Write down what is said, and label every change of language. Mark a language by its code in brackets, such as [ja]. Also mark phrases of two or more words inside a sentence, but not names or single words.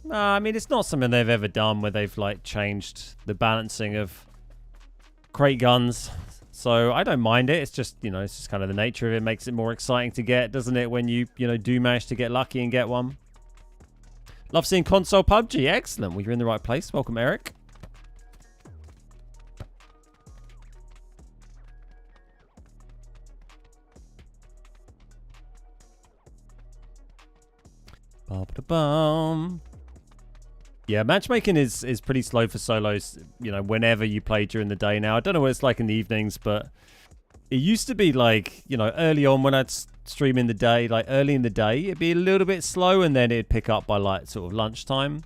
[en] I mean, it's not something they've ever done where they've like changed the balancing of crate guns. So I don't mind it. It's just, it's just kind of the nature of it. It makes it more exciting to get, doesn't it? When you do manage to get lucky and get one. Love seeing console PUBG. Excellent. Well, you're in the right place. Welcome, Eric. Ba-ba-da-bum. Yeah, matchmaking is pretty slow for solos, whenever you play during the day now. I don't know what it's like in the evenings, but it used to be like, early on when I'd stream in the day, like early in the day, it'd be a little bit slow and then it'd pick up by like sort of lunchtime.